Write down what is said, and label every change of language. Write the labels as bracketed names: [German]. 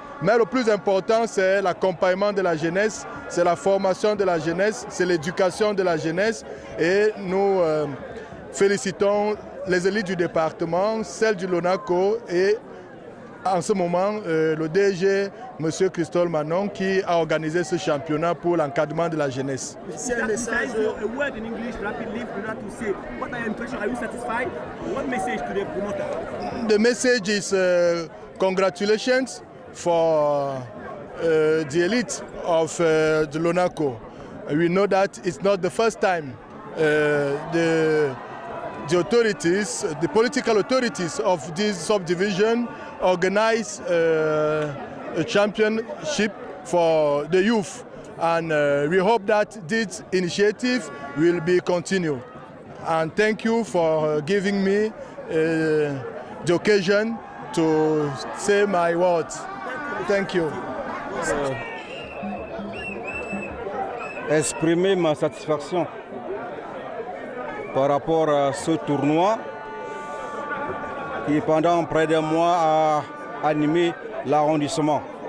[French] Mais le plus important, c'est l'accompagnement de la jeunesse, c'est la formation de la jeunesse, c'est l'éducation de la jeunesse. Et nous félicitons les élites du département, celles du Lonako et en ce moment le DG, M. Christophe Manon, qui a organisé ce championnat pour l'encadrement de la jeunesse. C'est un message. [English] A word in English rapidly to say what are your impressions? Are you satisfied? What message to the promoter? The message is congratulations for the elite of the Lonako. We know that it's not the first time the authorities, the political authorities of this subdivision organize a championship for the youth. And we hope that this initiative will be continued. And thank you for giving me the occasion to say my words. Thank you. [French] Exprimer ma satisfaction par rapport à ce tournoi qui pendant près d'un mois a animé l'arrondissement.